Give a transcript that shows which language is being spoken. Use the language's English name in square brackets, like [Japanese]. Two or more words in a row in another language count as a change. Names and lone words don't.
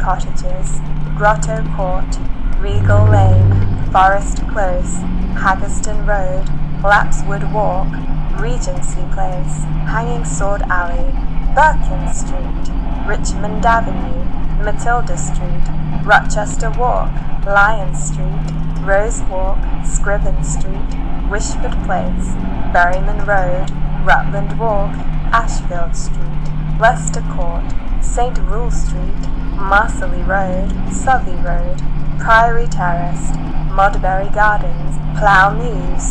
[English] Cottages, Grotto Court, Regal Lane, Forest Close, Haggerston Road, Lapswood Walk, Regency Place, Hanging Sword Alley, Birkin Street, Richmond Avenue, Matilda Street, Rochester Walk, Lion Street, Rose Walk, Scriven Street, Wishford Place, Berryman Road, Rutland Walk, Ashfield Street, Leicester Court, St. Rule Street, Marsley Road, Southey Road, Priory Terrace, Modbury Gardens, Plough Mews,